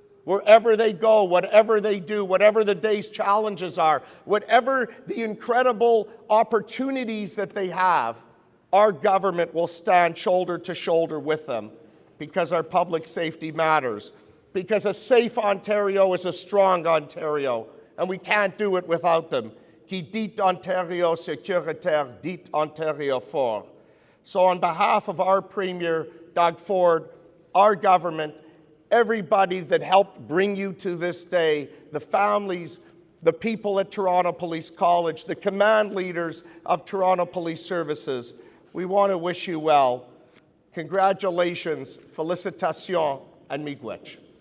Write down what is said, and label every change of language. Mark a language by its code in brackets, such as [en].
[en] Wherever they go, whatever they do, whatever the day's challenges are, whatever the incredible opportunities that they have, our government will stand shoulder to shoulder with them, because our public safety matters, because a safe Ontario is a strong Ontario, and we can't do it without them. [fr] Qui dit Ontario sécuritaire, dit Ontario fort. [en] So on behalf of our Premier, Doug Ford, our government, everybody that helped bring you to this day, the families, the people at Toronto Police College, the command leaders of Toronto Police Services, we want to wish you well. Congratulations, félicitations, and miigwech.